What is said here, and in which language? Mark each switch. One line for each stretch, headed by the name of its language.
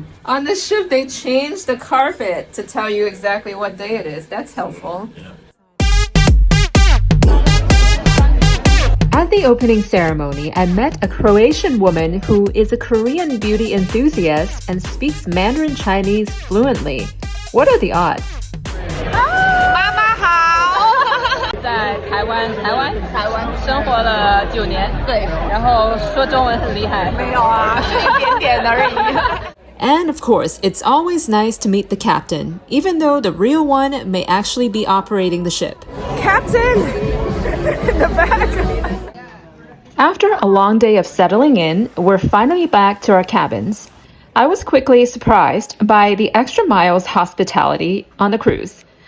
English: On this ship, they changed the carpet to tell you exactly what day it is. That's helpful. At the opening ceremony, I met a Croatian woman who is a Korean beauty enthusiast and speaks Mandarin Chinese fluently. What are the odds?
Chinese: 在台湾生活了9年，对，然后说中文很厉害，没有啊，是一点点而已。
English: And of course, it's always nice to meet the captain, even though the real one may actually be operating the ship. Captain! In the back! After a long day of settling in, we're finally back to our cabins. I was quickly surprised by the extra miles hospitality on the cruise.